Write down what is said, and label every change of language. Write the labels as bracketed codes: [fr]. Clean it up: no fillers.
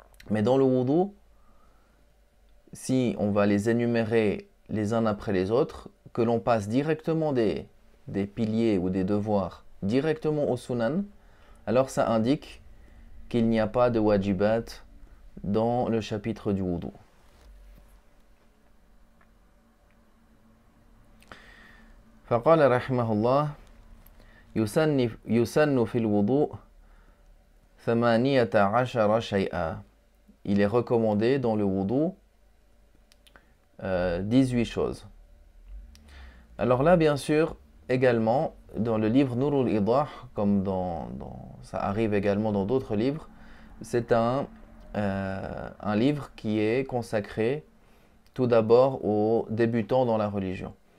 [fr] Mais dans le wudu, si on va les énumérer les uns après les autres, que l'on passe directement des piliers ou des devoirs directement au sunan, alors ça indique qu'il n'y a pas de wajibat dans le chapitre du wudu. [ar] فقال رحمه الله يسن في الوضوء 18 شيئا. [fr] Il est recommandé dans le wudu 18 choses. Alors là, bien sûr, également, dans le livre Nur al-Idah, comme ça arrive également dans d'autres livres, c'est un livre qui est consacré tout d'abord aux débutants dans la religion.